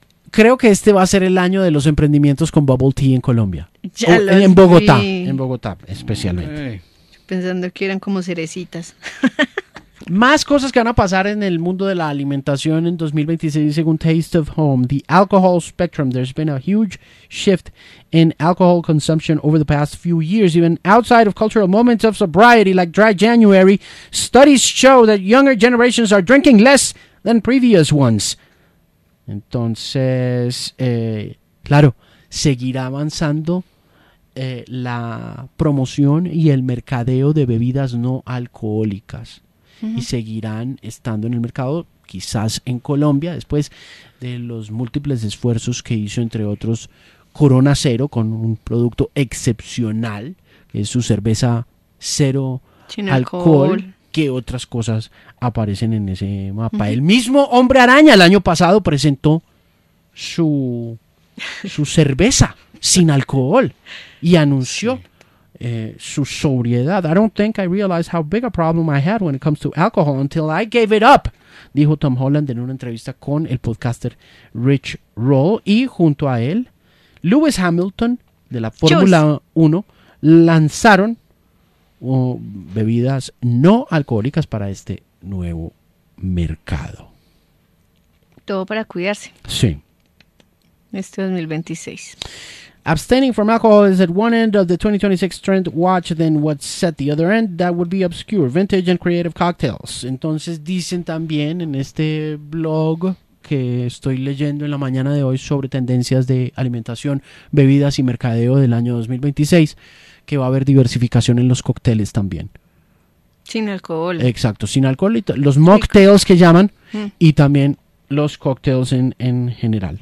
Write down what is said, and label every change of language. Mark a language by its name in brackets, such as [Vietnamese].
[Spanish] Creo que este va a ser el año de los emprendimientos con bubble tea en Colombia. Ya en Bogotá. En Bogotá, especialmente. Pensando que eran como cerecitas. Más cosas que van a pasar en el mundo de la alimentación en 2026, según Taste of Home. [English] The alcohol spectrum. There's been a huge shift in alcohol consumption over the past few years. Even outside of cultural moments of sobriety, like Dry January, studies show that younger generations are drinking less than previous ones. [Spanish] Entonces, claro, seguirá avanzando la promoción y el mercadeo de bebidas no alcohólicas. Y seguirán estando en el mercado, quizás en Colombia, después de los múltiples esfuerzos que hizo, entre otros, Corona Cero, con un producto excepcional, que es su cerveza cero sin alcohol. ¿Qué otras cosas aparecen en ese mapa? Uh-huh. El mismo Hombre Araña el año pasado presentó su cerveza sin alcohol y anunció... Sí. Su sobriedad. [English] I don't think I realized how big a problem I had when it comes to alcohol until I gave it up, [Spanish] dijo Tom Holland en una entrevista con el podcaster Rich Roll. Y junto a él, Lewis Hamilton de la Fórmula 1 lanzaron bebidas no alcohólicas para este nuevo mercado. Todo para cuidarse. Sí. Este 2026. [English] Abstaining from alcohol is at one end of the 2026 trend watch, then what's at the other end? That would be obscure, vintage and creative cocktails. [Spanish] Entonces dicen también en este blog que estoy leyendo en la mañana de hoy sobre tendencias de alimentación, bebidas y mercadeo del año 2026, que va a haber diversificación en los cócteles también. Sin alcohol. Exacto, sin alcohol y los mocktails que llaman y también los cócteles en general.